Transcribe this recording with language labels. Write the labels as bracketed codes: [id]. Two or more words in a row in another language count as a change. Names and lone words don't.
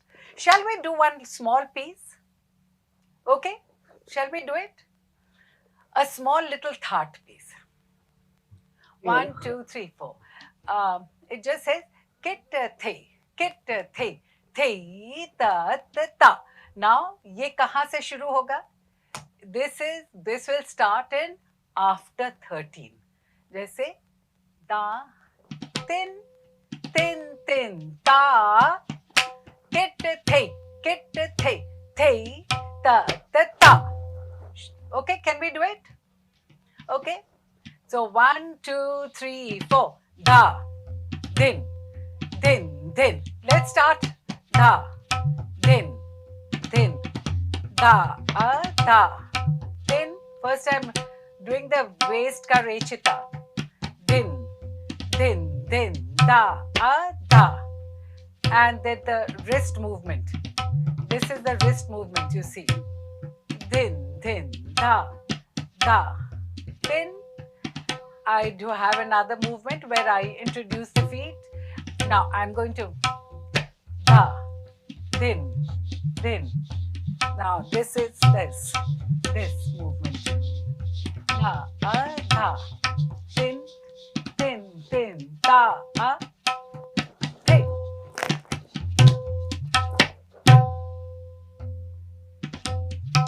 [en] Shall we do one small piece? Okay? Shall we do it? A small little thought piece. 1, 2, 3, 4. It just says kit the, ta, ta. Now, [hi] ये कहाँ से शुरू होगा? [en] This will start in after 13. [hi] जैसे ता, tin, ta, kit the, ta. [en] Okay, can we do it? Okay. So 1, 2, 3, 4. Da, din. Let's start. Da, din, da, da. Din. First I'm doing the waist [hi] ka rechita. Din, da, da. [en] And then the wrist movement. This is the wrist movement, you see. Din, da, da. Din. I do have another movement where I introduce the feet. Now I'm going to da, din. Now this is this movement. Da, da. Din, da, hey.